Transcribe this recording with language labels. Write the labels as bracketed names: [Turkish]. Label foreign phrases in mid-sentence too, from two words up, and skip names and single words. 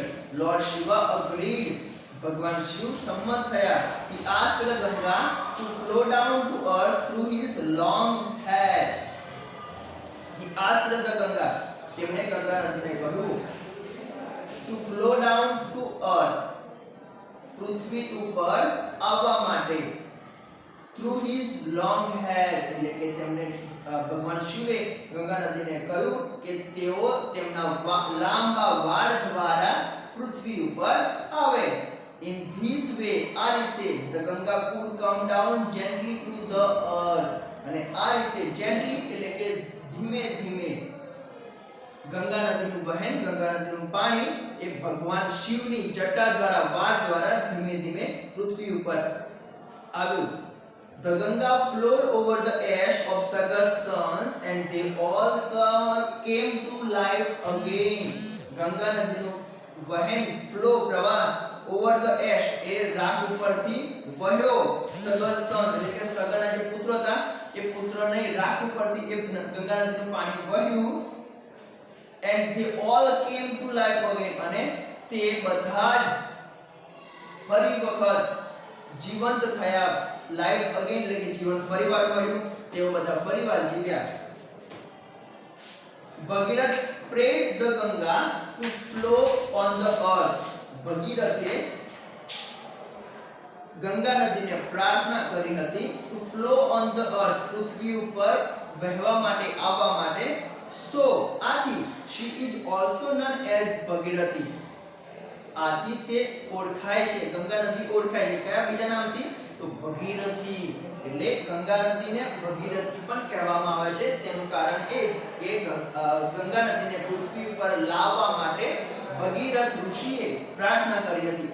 [English] Lord Shiva agreed, [Gujarati] ભગવાન શિવ સંમત થયા. [English] He asked the Ganga to flow down to earth through his long hair. He asked the Ganga, [Gujarati] તેમણે ગંગા નદીને કહ્યું [English] to flow down to earth, [Gujarati] પૃથ્વી ઉપર આવવા માટે, [English] through his long hair [Gujarati] એટલે કે તેમણે ભગવાન શિવે ગંગા નદીને કહ્યું કે તેઓ તેમના લાંબા વાળ દ્વારા પૃથ્વી ઉપર આવે. [English] In this way, [Gujarati] આ રીતે [English] the Ganga could come down gently to the earth. [Gujarati] અને આ રીતે gently એટલે કે ધીમે ધીમે ગંગા નદીનું વહેન, ગંગા નદીનું પાણી એ ભગવાન શિવની જટા દ્વારા, વાળ દ્વારા ધીમે ધીમે પૃથ્વી ઉપર આવ્યું. [English] The Ganga flowed over the ash of Sagar's sons and they all came to life again. [Gujarati] ગંગા નદીનું વહેન, ફ્લો, પ્રવાહ [English] over the ash [Gujarati] એ રાખ ઉપરથી વહ્યો. સગર સન્સ એટલે કે સગરના જે પુત્ર હતા એ પુત્રને રાખ ઉપરથી એ ગંગા નદીનું પાણી વહ્યું. [English] and they all came to life again. [Gujarati] અને તે બધા જ ફરી વખત જીવંત થયા. [English] life again [Gujarati] એટલે કે જીવન ફરીવાર મળ્યું. તેઓ બધા ફરીવાર જીવ્યા. [English] ભગીરથ prayed the Ganga to flow on the earth. [Gujarati] ભગીરથે ગંગા નદીને પ્રાર્થના કરી હતી [English] to flow on the earth, [Gujarati] પૃથ્વી ઉપર વહેવા માટે, આવવા માટે. [English] so આથી she is also known as Bhagirathi. [Gujarati] આથી તે ઓળખાય છે, ગંગા નદી ઓળખાય છે કયા બીજા નામથી? તો ભગીરથી. એટલે ગંગા નદીને ભગીરથી પણ કહેવામાં આવે છે. તેનું કારણ એ કે ગંગા નદીને પૃથ્વી ઉપર લાવવા માટે ભગીરથ ઋષિએ પ્રાર્થના કરી હતી.